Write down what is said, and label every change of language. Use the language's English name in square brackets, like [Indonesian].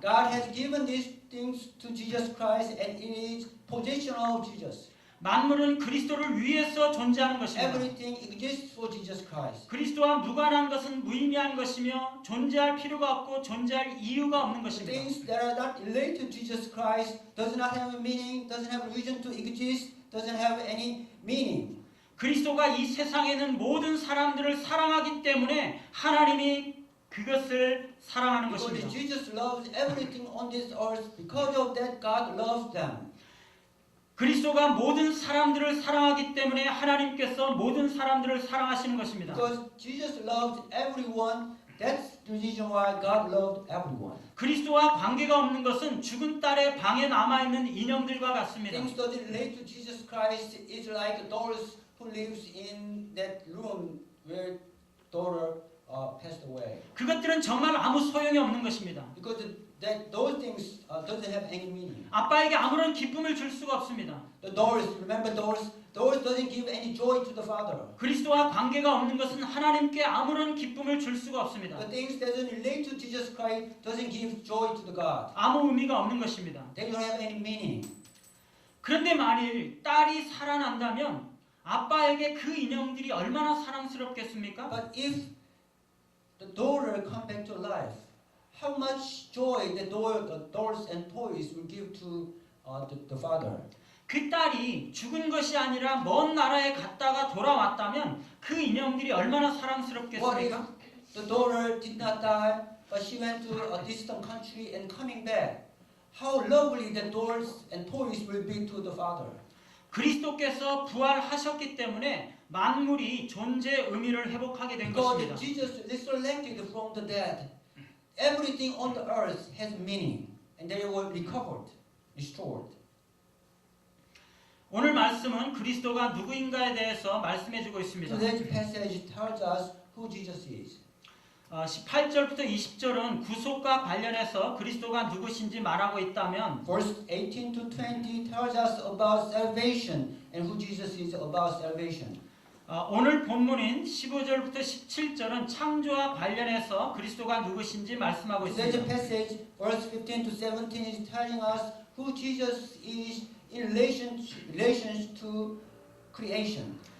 [English] God has given these things to Jesus Christ and it is possession of Jesus. [Korean] 만물은 그리스도를 위해서 존재하는 것입니다. [English] Everything exists for Jesus Christ. [Korean] 그리스도와 무관한 것은 무의미한 것이며 존재할 필요가 없고 존재할 이유가 없는 것입니다. [English] Things that are not related to Jesus Christ does not have a meaning, doesn't have a reason to exist, doesn't have any meaning. [Korean] 그리스도가 이 세상에 있는 모든 사람들을 사랑하기 때문에 하나님이 그것을 사랑하는 [English] Because [Korean] 것입니다. [English] Jesus loves everything on this earth, because of that God loves them. [Korean] 그리스도가 모든 사람들을 사랑하기 때문에 하나님께서 모든 사람들을 사랑하시는 것입니다. [English] Because Jesus loved everyone, that's the reason why God loved everyone. [Korean] 그리스도와 관계가 없는 것은 죽은 딸의 방에 남아있는 인형들과 같습니다. [English] Things doesn't relate to Jesus Christ is like dolls who lives in that room where daughter passed away. [Korean] 그것들은 정말 아무 소용이 없는 것입니다. [English] Because those things doesn't have any meaning. [Korean] 아빠에게 아무런 기쁨을 줄 수가 없습니다. [English] The dolls, remember dolls? Dolls doesn't give any joy to the father. [Korean] 그리스도와 관계가 없는 것은 하나님께 아무런 기쁨을 줄 수가 없습니다. [English] The things that doesn't relate to Jesus Christ doesn't give joy to the God. [Korean] 아무 의미가 없는 것입니다. [English] They don't have any meaning. [Korean] 그런데 만일 딸이 살아난다면 아빠에게 그 인형들이 얼마나 사랑스럽겠습니까? [English] But if the daughter come back to life, how much joy the dolls and toys will give to the father. [Korean] 그 딸이 죽은 것이 아니라 먼 나라에 갔다가 돌아왔다면 그 인형들이 얼마나 [English] What if [Korean] 사랑스럽겠습니까? [English] the daughter did not die, but she went to a distant country and coming back? How lovely the dolls and toys will be to the father. [Korean] 그리스도께서 부활하셨기 때문에 만물이 존재 의미를 회복하게 된 [English] Because [Korean] 것입니다. [English] Jesus resurrected from the dead, everything on the earth has meaning, and they were recovered, restored. [Korean] 오늘 말씀은 그리스도가 누구인가에 대해서 말씀해주고 있습니다. [English] Today's passage tells us who Jesus is. [Korean] 18절부터 20절은 구속과 관련해서 그리스도가 누구신지 말하고 있다면 [English] Verse 18 to 20 tells us about salvation and who Jesus is about salvation. [Korean] 오늘 본문인 15절부터 17절은 창조와 관련해서 그리스도가 누구신지 말씀하고 [English] Today's [Korean] 있습니다. [English] passage, verse 15 to 17, is telling us who Jesus is in relation to creation.